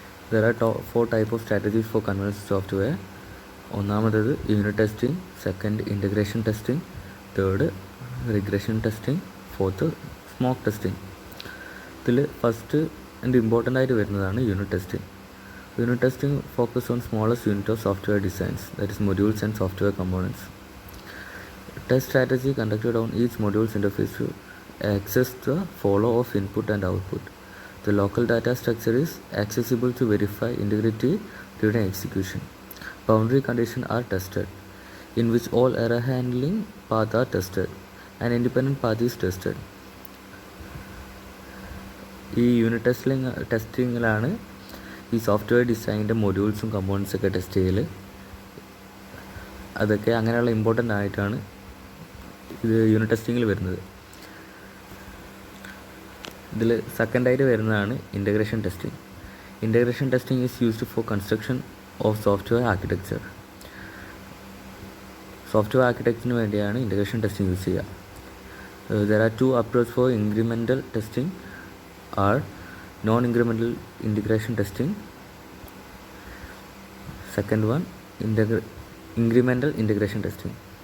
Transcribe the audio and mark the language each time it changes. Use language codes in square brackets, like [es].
[en] There are four type of strategies for conventional software. [ml] ഒന്നാമത്തേത് unit testing, second integration testing, third regression testing, fourth smoke testing. ഇതിൽ first and important ആയിട്ട് വരുന്നതാണ് unit testing. [en] Unit testing focus on smallest unit of software designs, that is modules and software components. Test strategy conducted on each module's interface to access the flow of input and output. The local data structure is accessible to verify integrity during execution. Boundary conditions are tested, in which all error handling paths are tested. An independent path is tested. [ml] ഈ unit ടെസ്റ്റിങ്ങിലാണ് ഈ software ഡിസൈനിൻ്റെ മൊഡ്യൂൾസും കമ്പോണൻസൊക്കെ test ചെയ്യൽ. അതൊക്കെ അങ്ങനെയുള്ള important ആയിട്ടാണ് ഇത് unit ടെസ്റ്റിങ്ങിൽ വരുന്നത്. ഇതിൽ സെക്കൻഡായിട്ട് വരുന്നതാണ് [en] Integration testing. Integration testing is used for construction of software architecture. [ml] Software ആർക്കിടെക്ചറിന് വേണ്ടിയാണ് ഇൻ്റഗ്രേഷൻ ടെസ്റ്റിംഗ് യൂസ് ചെയ്യുക. [en] There are two approaches for incremental testing are non-incremental integration testing. Second one, incremental integration testing.